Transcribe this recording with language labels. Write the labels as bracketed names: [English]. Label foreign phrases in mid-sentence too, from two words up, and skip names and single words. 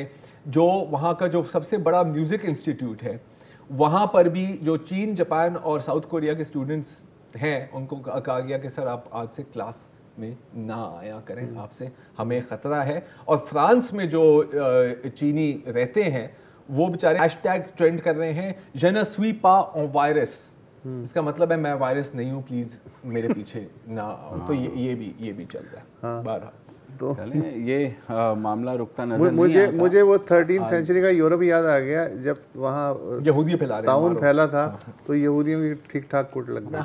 [Urdu] جو وہاں کا جو سب سے بڑا [English] music institute [Urdu] ہے وہاں پر بھی جو چین, جاپان اور ساؤتھ کوریا کے اسٹوڈنٹس ہیں ان کو کہا گیا کہ سر آپ آج سے کلاس میں نہ آیا کریں, آپ سے ہمیں خطرہ ہے. اور فرانس میں جو چینی رہتے ہیں وہ بیچارے [English] hashtag trend [Urdu] کر رہے ہیں, [French] je ne suis pas un virus, [Urdu] اس کا مطلب ہے میں وائرس نہیں ہوں, پلیز میرے پیچھے نہ آؤ. تو یہ بھی چل رہا ہے. بہرحال تو یہ معاملہ رکتا نظر نہیں آتا. مجھے وہ 13 سینچری کا یورپ یاد آ گیا, جب وہاں یہودی پھیلا رہے تعاون پھیلا تھا تو یہودیوں کی ٹھیک ٹھاک کٹ لگ گئی.